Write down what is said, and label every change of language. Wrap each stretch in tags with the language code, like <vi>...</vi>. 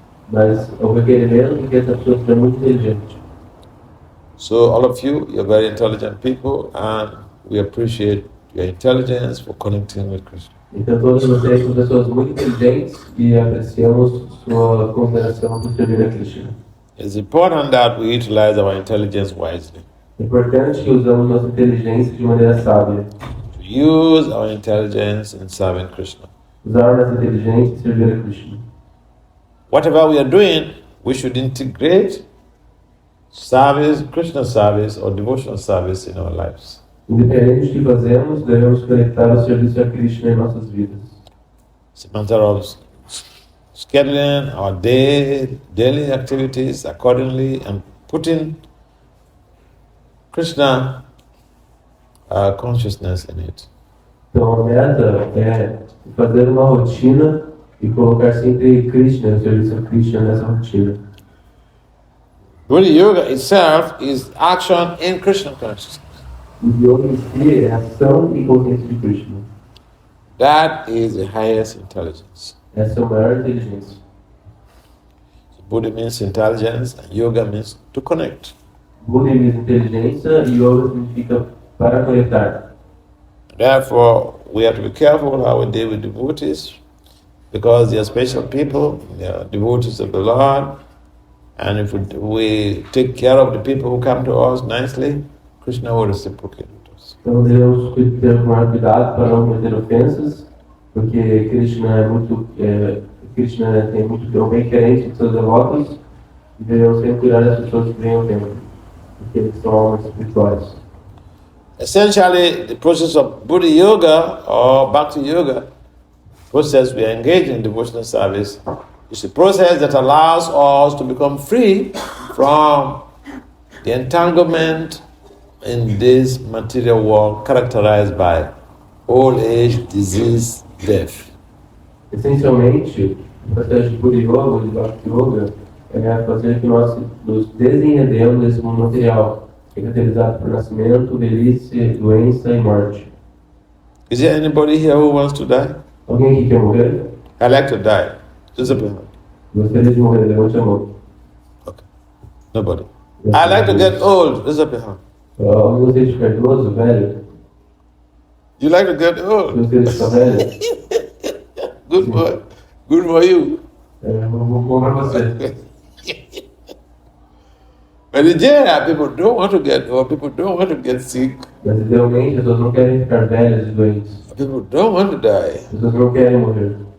<pt>Mas o requerimento é que essa pessoa seja muito inteligente.</pt> <en>So all of you, you're very intelligent people, and we appreciate your intelligence for connecting with Krishna.</en> <pt>Então todos vocês são pessoas muito inteligentes e apreciamos sua cooperação por servir a Krishna.</pt> <en>It's important that we utilize our intelligence wisely.</en> <pt>É importante que usamos nossa inteligência de maneira sábia.</pt> <en>To use our intelligence in serving Krishna.</en> <pt>Usar nossa inteligência e servir a Krishna.</pt> <en>Whatever we are doing, we should integrate service, Krishna service or devotional service in our lives.</en> <pt>Independente do que fazemos, devemos conectar o serviço a Krishna em nossas vidas.</pt> <en>It's a matter of scheduling our daily activities accordingly and putting Krishna consciousness in it.</en> <pt>Então a meta é fazer uma rotina e colocar sempre Krishna, o serviço a Krishna nessa rotina.</pt> <en>Buddhi Yoga itself is action in Krishna consciousness.</en> <pt>O yoga em si é ação e consciência de Krishna.</pt> <en>That is the highest intelligence.</en> <pt>Essa é a maior inteligência.</pt> <en>So Buddha means intelligence and yoga means to connect.</en> <pt>Buddha</pt> <en>means</en> <pt>inteligência e yoga significa para conectar.</pt> <en>Therefore, we have to be careful how we deal with devotees because they are special people, they are devotees of the Lord, and if we take care of the people who come to us nicely, Krishna will reciprocate with us.</en> <pt>Então devemos ter maior cuidado para não cometer ofensas, porque Krishna é bem querente de seus devotos e devemos sempre cuidar das pessoas que vêm ao templo, porque eles são almas espirituais.</pt> <en>Essentially, the process of Buddhi Yoga or Bhakti Yoga, process we are engaged in devotional service, is a process that allows us to become free from the entanglement in this material world characterized by old age, disease, death.</en> <pt>Essencialmente, o processo de Buddhi Yoga, de Bhakti Yoga, é fazer que nós nos desenredemos desse mundo material, caracterizado por nascimento, velhice, doença e morte.</pt> <en>Is there anybody here who wants to die?</en> <pt>Alguém aqui quer morrer?</pt> <en>I like to die. Just a minute.</en> <pt>Gostaria de morrer, levante a mão.</pt> <en>Okay. Nobody. I like to get old. Just a minute.</en> <pt>Alguém gostaria de ficar idoso, velho?</pt> <en>You like to get old?</en> <pt>Gostaria de ficar velho?</pt> <en>Good for you.</en> <pt>Bom para você.</pt> <en>But in general, people don't want to get old. People don't want to get sick.</en> <pt>Mas idealmente, as pessoas não querem ficar velhas e doentes.</pt> <en>People don't want to die.</en> <pt>As pessoas não querem morrer.</pt>